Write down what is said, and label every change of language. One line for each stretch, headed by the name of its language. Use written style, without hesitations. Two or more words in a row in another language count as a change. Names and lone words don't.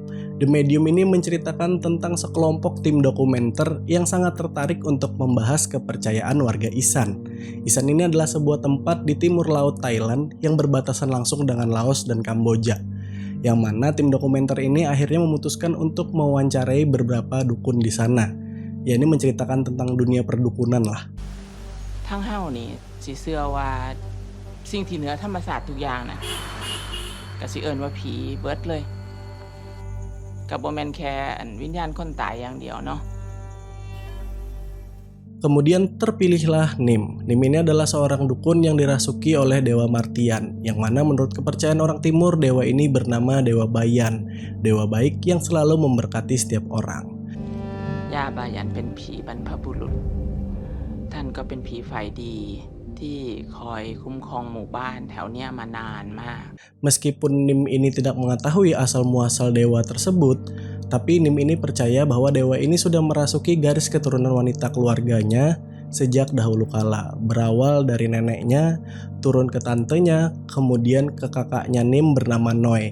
Indonesian: The Medium ini menceritakan tentang sekelompok tim dokumenter yang sangat tertarik untuk membahas kepercayaan warga Isan. Isan ini adalah sebuah tempat di timur laut Thailand yang berbatasan langsung dengan Laos dan Kamboja. Yang mana tim dokumenter ini akhirnya memutuskan untuk mewawancarai beberapa dukun di sana. Ya, ini menceritakan tentang dunia perdukunan lah.
Northeastern Thai: ทั้งเฮานี่สิเชื่อว่าสิ่งที่เหนือธรรมศาสตร์ทุกอย่างน่ะก็สิเอิ้นว่าผีเบิดเลยก็บ่แม่นแค่วิญญาณคนตายอย่างเดียวเนาะ
Indonesian: Kemudian terpilihlah Nim. Nim ini adalah seorang dukun yang dirasuki oleh Dewa Martian, yang mana menurut kepercayaan orang timur, dewa ini bernama Dewa Bayan, dewa baik yang selalu memberkati setiap orang.
Thai: ย่าบายันเป็นผีบรรพบุรุษท่านก็เป็นผีฝ่ายดีที่คอยคุ้มครองหมู่บ้านแถวเนี้ยมานานมาก
Indonesian: Meskipun Nim ini tidak mengetahui asal-muasal dewa tersebut, tapi Nim ini percaya bahwa dewa ini sudah merasuki garis keturunan wanita keluarganya sejak dahulu kala. Berawal dari neneknya, turun ke tantenya, kemudian ke kakaknya Nim bernama Noi.